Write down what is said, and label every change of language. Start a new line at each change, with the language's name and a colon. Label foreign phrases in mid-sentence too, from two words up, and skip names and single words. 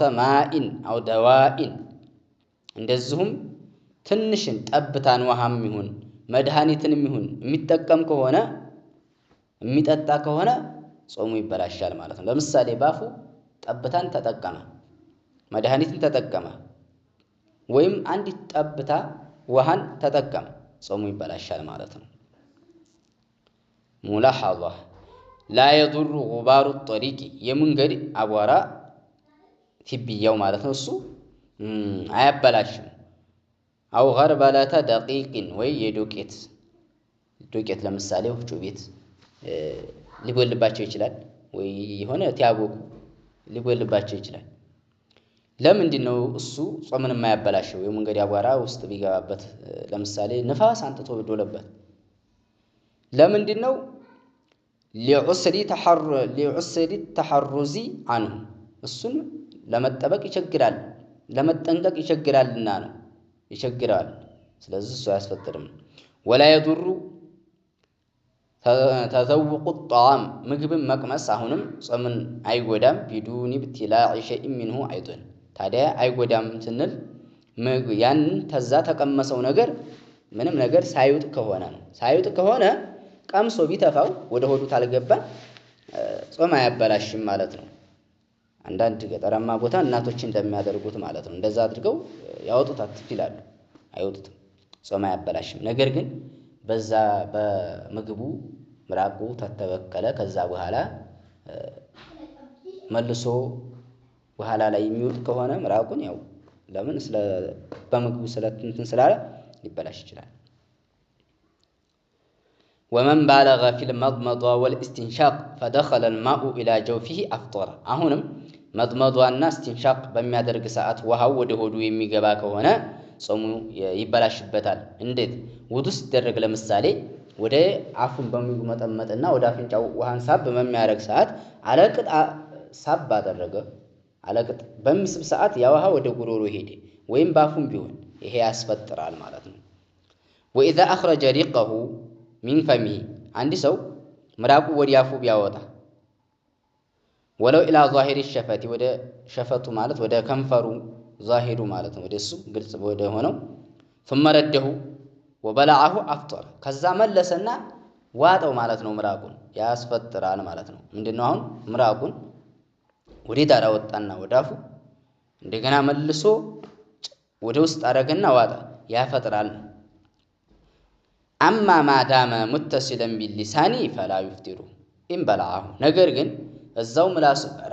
Arabic: ماءً أو دواءً
Amharic: እንደዚሁም ትንሽን ጠብታን ውሃም ይሁን መድኃኒትንም ይሁን የሚጠቀም ከሆነ የሚጠጣ ከሆነ ጾሙ ይበላሻል ማለት ነው። ለምሳሌ ባፉ ጠብታን ተጠቀመ፣ መድኃኒትን ተጠቀመ ወይም አንዲት ጠብታ ውሃን ተጠቀመ ጾሙ ይበላሻል ማለት ነው።
Arabic: ملاحظة لا يضر غبار الطريق
Amharic: የመንገድ አቧራ ትቢያው ማለት ነው እሱ አያበላሽም።
Arabic: أو غربلة دقيق
Amharic: ወይ የዶቄት ለምሳሌ ወፍጮ ቤት ሊጎልባቸው ይችላል ወይ የሆነ ቲያቦኩ ሊጎልባቸው ይችላል። ለምንድነው እሱ ጾምን የማያበላሸው? የመንገድ አቧራ ውስጥ ቢገባበት ለምሳሌ ንፋስ አንጥቶ ቢዶለበት ለምንድነው?
Arabic: لعسر التحرز عنه
Amharic: እሱን ለመጠበቅ ይቸግራል፣ ለመጠንቀቅ ይቸግራልና ነው ይቸግራል። ስለዚህ እሱ አያስፈጥርም።
Arabic: ولا يضر تذوق الطعام
Amharic: ምግብን መቅመስ አሁንም ጾምን አይጎዳም።
Arabic: بدون ابتلاع شيء منه ايضا
Amharic: ታዲያ አይጎዳም ስንል ያን ተዛ ተቀመሰው ነገር ምንም ነገር ሳይውጥ ከሆነ ነው። ሳይውጥ ከሆነ ቀምሶ ቢተፋው ወደ ሆዱ ታልገባ ጾም አያበላሽም ማለት ነው። አንዳንድ ገጠራማ ቦታ እናቶች እንደሚያደርጉት ማለት ነው። እንደዛ አድርገው ያወጡታል ይላሉ። አይወጡትም፣ ጾም አያበላሽም። ነገር ግን በዛ በምግቡ ምራቁ ተተበከለ ከዛ በኋላ መልሶ በኋላ ላይ የሚወጥ ከሆነ ምራቁን ያው ለምን በምግቡ ስለትን ስላለ ሊበላሽ ይችላል።
Arabic: ومن بالغ في المضمضة والاستنشاق فدخل الماء إلى جوفه أفطر
Amharic: አሁንም መضመضዋና استنشاق በሚያደርግ ሰዓት ውሃው ወደ ሆዱ የሚገባ ከሆነ ጾሙ ይበላሽበታል። እንዴት? ውዱእ ሲደረግ ለምሳሌ ወደ አፉን በሚመጠመጥና ወደ አፍንጫው ውሃን ሳብ በሚያረግ ሰዓት አለቅጥ ሳብ አደረገ አለቅጥ በሚስብ ሰዓት ያ ውሃ ወደ ጉሮሮ ሄደ ወይም ባፉን ቢሆን ይሄ ያስፈጥራል ማለት ነው።
Arabic: وإذا أخرج ريقه من فمه
Amharic: አንድ ሰው ምራቁ ወደ አፉ ቢያወጣ
Arabic: ولو إلى ظاهر الشفة
Amharic: ወደ ሸፈቱ ማለት ወደ ከንፈሩ ዛሂሩ ማለት ነው ወደሱ ግልጽ ወደ ሆነው
Arabic: ثم رده وبلعه أفطر
Amharic: ከዛ መለሰና ዋጠው ማለት ነው። ምራቁን ያስፈጥራል ማለት ነው። ምንድነው? አሁን ምራቁን ወደ ዳር አወጣና ወዳፉ እንደገና መልሶ ወደ ውስጥ አረገና ዋጠ ያፈጥራል
Arabic: أما ما دام متصلا باللسان فلا يفطر إن بلعه
Amharic: ነገር ግን እዛው ምላሱ ጋራ